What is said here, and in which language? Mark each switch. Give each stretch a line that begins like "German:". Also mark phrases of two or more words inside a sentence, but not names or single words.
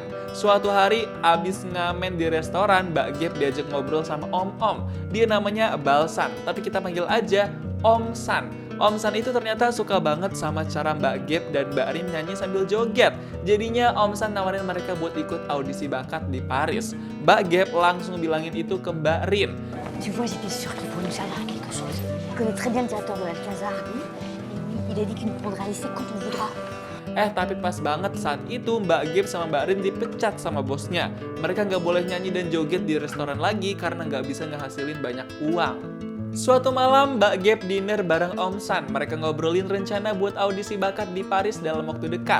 Indonesian: Suatu hari, abis ngamen di restoran, Mbak Gap diajak ngobrol sama Om-Om. Dia namanya Balsan, tapi kita panggil aja Om San. Om San itu ternyata suka banget sama cara Mbak Gap dan Mbak Rin nyanyi sambil joget. Jadinya Om San nawarin mereka buat ikut audisi bakat di Paris. Mbak Gap langsung bilangin itu ke Mbak Rin.
French: Tu vois, j'étais sûre qu'il pourrait nous servir à quelque chose. Je connais très bien le directeur de l'Alcazar. Il a dit qu'il nous prendra ici quand on voudra.
Indonesian: Tapi pas banget saat itu Mbak Gap sama Mbak Rin dipecat sama bosnya. Mereka nggak boleh nyanyi dan joget di restoran lagi karena nggak bisa ngehasilin banyak uang. Suatu malam, Mbak Gap dinner bareng Om San. Mereka ngobrolin rencana buat audisi bakat di Paris dalam waktu dekat.